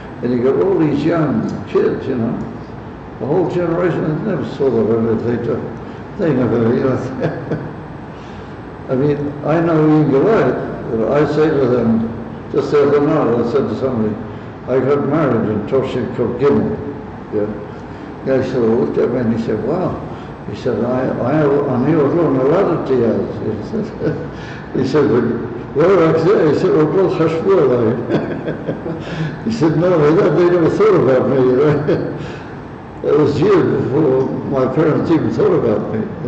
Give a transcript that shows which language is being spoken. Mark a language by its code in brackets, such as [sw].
[en] And you got all these young kids, you know, the whole generation that never saw the Rebbe. They never, you know. I mean, I know in Goliath, that I say to them, just the other night, I said to somebody, I got married in Toshik Gimel. Yeah. The guy sort of looked at me and he said, wow. [he] He said, אני עוד לא נולדתי אז. [en] He said, well, like that, he said, well, [he] חשבו עליי. [en] He said, no, they never thought about me. It was years before my parents even thought about me.